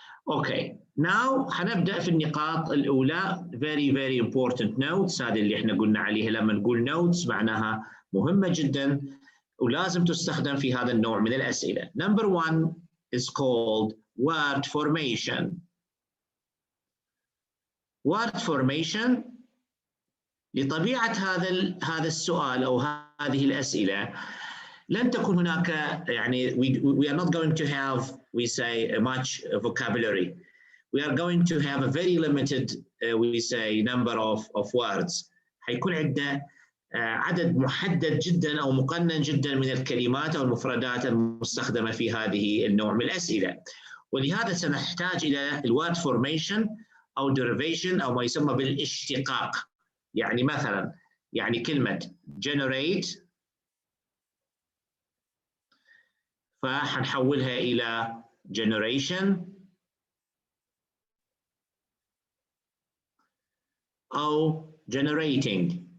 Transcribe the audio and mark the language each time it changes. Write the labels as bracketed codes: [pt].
[en] Okay, now [ar] حنبدأ في النقاط الأولى. [en] very important notes. [ar] هذه اللي احنا قلنا عليها لما نقول notes معناها مهمة جدا ولازم تستخدم في هذا النوع من الأسئلة. [en] Number 1 is called word formation. word formation [ar] لطبيعة هذا السؤال أو هذه الأسئلة لن تكون هناك يعني [en] we are not going to have we say much vocabulary. We are going to have a very limited we say number of words. [ar] حيكون عندنا عدد محدد جدا أو مقنن جدا من الكلمات أو المفردات المستخدمة في هذه النوع من الأسئلة، ولهذا سنحتاج إلى الword formation أو derivation أو ما يسمى بالاشتقاق. يعني مثلا يعني كلمة generate فحنحولها إلى generation أو generating.